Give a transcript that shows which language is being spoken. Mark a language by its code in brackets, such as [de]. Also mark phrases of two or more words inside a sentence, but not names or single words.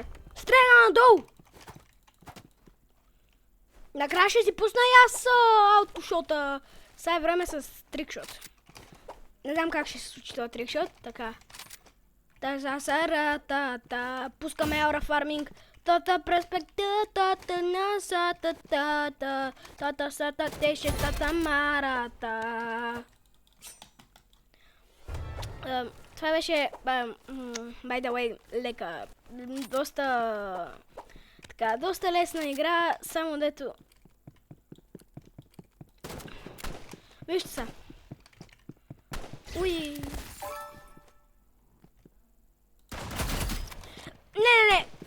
[bg] Стреля надолу! Накрая ще си пусна и аз аутошота. Сега е време с трикшот. Не знам как ще се случи това трикшот. Така. Пускаме аура фарминг. Тата перспектива, тата насата, тата сата теше, тата марата. Това беше, [en] by the way, [bg] лека. Доста лесна игра, само дето... Вижте са. Уй. Не.